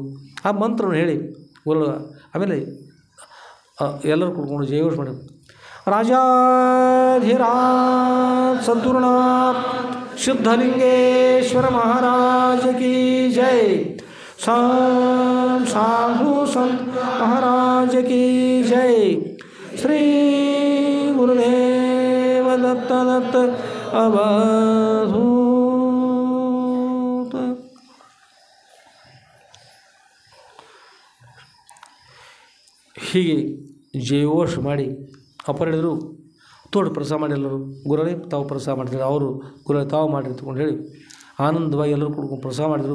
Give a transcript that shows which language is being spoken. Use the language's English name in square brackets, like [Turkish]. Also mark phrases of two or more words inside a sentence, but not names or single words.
[Kannada] ಆ ಮಂತ್ರವನ್ನು ಹೇಳಿ ಗುರುಗಳು ಆಮೇಲೆ ಎಲ್ಲರೂ ಕೂತ್ಕೊಂಡು ಜಯಘೋಷ ಮಾಡಿ ರಾಜಾಧಿರಾಜ ಸದ್ಗುರುನಾಥ ಸಿದ್ಧಲಿಂಗೇಶ್ವರ [Hindi] महाराज की जय, [Kannada] ಸಾಧು ಸಂತ [Hindi] महाराज की जय, [Kannada] श्री गुरुदेव दत्त दत्त अवधूत. ಹೀಗೆ ಜಯಘೋಷ ಮಾಡಿ ಅಪರಿಡಿದರು. ತೋಡು ಪ್ರಸಾದ ಮಾಡಿ ಎಲ್ಲರೂ ಗುರುಗಳೇ ತಾವು ಪ್ರಸಾದ ಮಾಡಿದ್ರು, ಅವರು ಗುರುಗಳೇ ತಾವು ಮಾಡಿರಿ ತಗೊಂಡು ಹೇಳಿ ಆನಂದವಾಗಿ ಎಲ್ಲರೂ ಕುಡ್ಕೊಂಡು ಪ್ರಸಾದ ಮಾಡಿದರು.